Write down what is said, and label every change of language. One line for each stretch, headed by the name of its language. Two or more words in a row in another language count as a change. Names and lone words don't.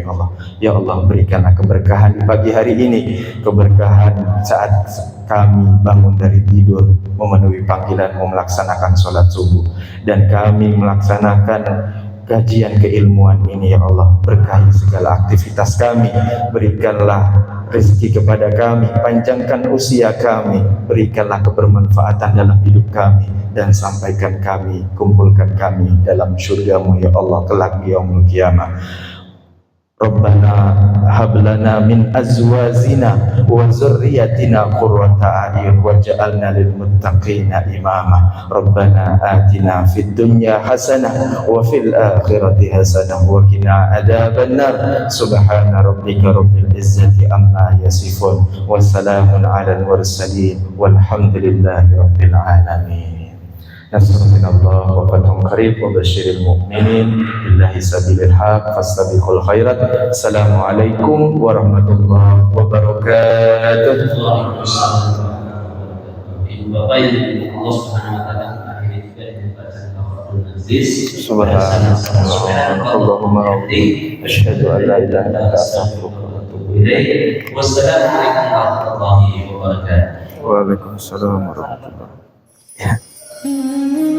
Indonesian: Ya Allah, ya Allah, berikanlah keberkahan di pagi hari ini, keberkahan saat kami bangun dari tidur, memenuhi panggilan melaksanakan sholat subuh, dan kami melaksanakan kajian keilmuan ini. Ya Allah, berkahi segala aktivitas kami, berikanlah rezeki kepada kami, panjangkan usia kami, berikanlah kebermanfaatan dalam hidup kami, dan sampaikan kami, kumpulkan kami dalam syurga-Mu ya Allah kelak di
Arabic: يوم القيامة. ربنا هب لنا من أزواجنا وذرياتنا قرة أعين واجعلنا للمتقين إماما. ربنا آتنا في الدنيا حسنة وفي الآخرة حسنة وقنا عذاب النار. سبحان ربك رب العزة عما يصفون وسلام على المرسلين والحمد لله رب العالمين. نصر من الله وفتح قريب وبشر المؤمنين بالله سبيل الحق فاستبقوا الخيرات. السلام عليكم ورحمة الله وبركاته.
Indonesian: Bapak yang Allah
Arabic: سبحانه وتعالى
Indonesian: akhiri juga dengan bacaan Al-Qur'an Aziz.
Arabic: سبحان الله اللهم أشهد أن لا إله إلا أنت أستغفرك وأتوب إليك. والسلام عليكم ورحمة الله وبركاته. وعليكم السلام ورحمة الله وبركاته.